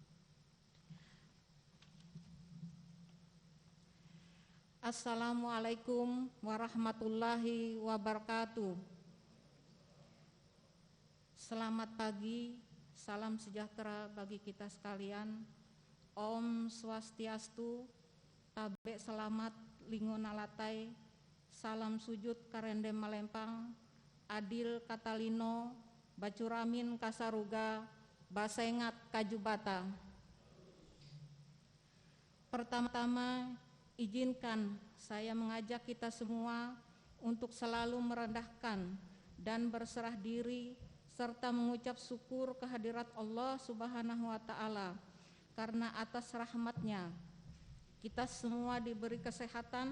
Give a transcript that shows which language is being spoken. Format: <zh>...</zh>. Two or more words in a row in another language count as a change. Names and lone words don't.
<ar>السلام عليكم ورحمة الله وبركاته.</ar> <id>Selamat pagi, salam sejahtera bagi kita sekalian.</id> <ban>Om Swastiastu,</ban> <id>Tabe Selamat, Lingunalatai,</id> <nij>Salam Sujud Karendem Malempang,</nij> <knx>Adil Katalino, Bacuramin Kasaruga, Basengat Kajubata.</knx> <id>Pertama-tama, izinkan saya mengajak kita semua untuk selalu merendahkan dan berserah diri serta mengucap syukur kehadirat</id> <ar>الله سبحانه وتعالى</ar> <id>karena atas rahmat-Nya kita semua diberi kesehatan</id>